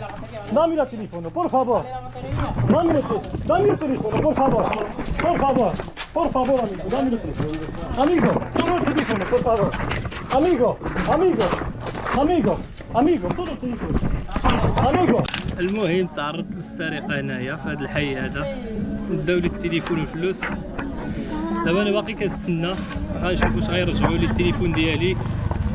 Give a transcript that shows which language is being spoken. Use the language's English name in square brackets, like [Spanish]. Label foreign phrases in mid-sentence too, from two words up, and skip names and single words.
[Spanish] Dame el teléfono, por favor. Dame el teléfono, por favor. Por favor, amigo, dame el teléfono. Amigo, solo el teléfono, por favor. Amigo, solo el teléfono. Amigo. [Arabic] المهم تعرضت للسرقة هنايا في هذا الحي هذا. داو لي التليفون والفلوس. دابا انا باقي كنستنى غنشوف واش غيرجعوا لي التليفون ديالي